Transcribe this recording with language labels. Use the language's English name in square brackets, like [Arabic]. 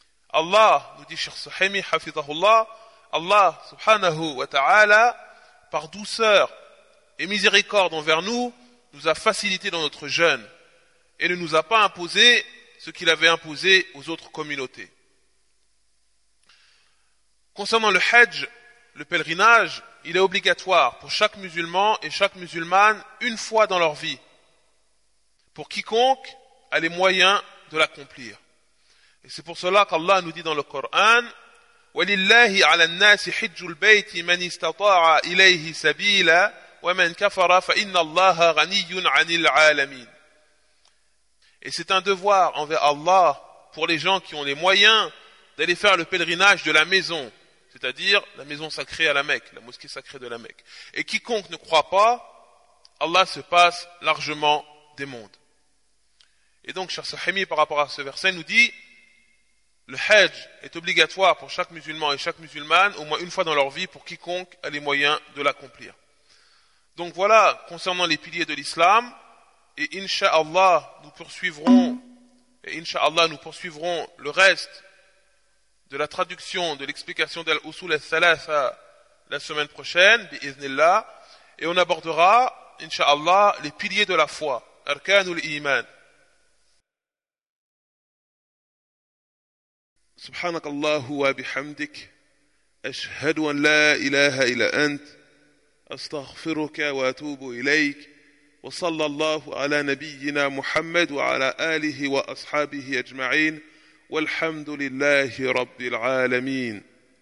[French] Allah, nous dit Cheikh Suhaimi Hafizahullah, Allah subhanahu wa ta'ala, par douceur et miséricorde envers nous, nous a facilité dans notre jeûne et ne nous a pas imposé ce qu'il avait imposé aux autres communautés. Concernant le hajj, le pèlerinage, il est obligatoire pour chaque musulman et chaque musulmane une fois dans leur vie, pour quiconque a les moyens de l'accomplir. Et c'est pour cela qu'Allah nous dit dans le Coran: [Arabic] وَلِلَّهِ عَلَى النَّاسِ حِجُّ الْبَيْتِ مَنِ اسْتَطَاعَ إِلَيْهِ سَبِيلًا وَمَنْ كَفَرَ فَإِنَّ اللَّهَ غَنِيٌّ عَنِ الْعَالَمِينَ. [French] Et c'est un devoir envers Allah pour les gens qui ont les moyens d'aller faire le pèlerinage de la maison, c'est-à-dire la maison sacrée à la Mecque, la mosquée sacrée de la Mecque. Et quiconque ne croit pas, Allah se passe largement des mondes. Et donc, Cheikh Suhaimi, par rapport à ce verset, nous dit: Le hajj est obligatoire pour chaque musulman et chaque musulmane, au moins une fois dans leur vie, pour quiconque a les moyens de l'accomplir. Donc voilà, concernant les piliers de l'islam, et incha'Allah, nous poursuivrons le reste de la traduction, de l'explication d'Al-Usul al-Thalatha la semaine prochaine, bi'iznillah, et on abordera, incha'Allah, les piliers de la foi, arkanul iman. [Arabic] سبحانك الله وبحمدك أشهد أن لا إله إلا أنت أستغفرك وأتوب إليك وصلى الله على نبينا محمد وعلى آله وأصحابه أجمعين والحمد لله رب العالمين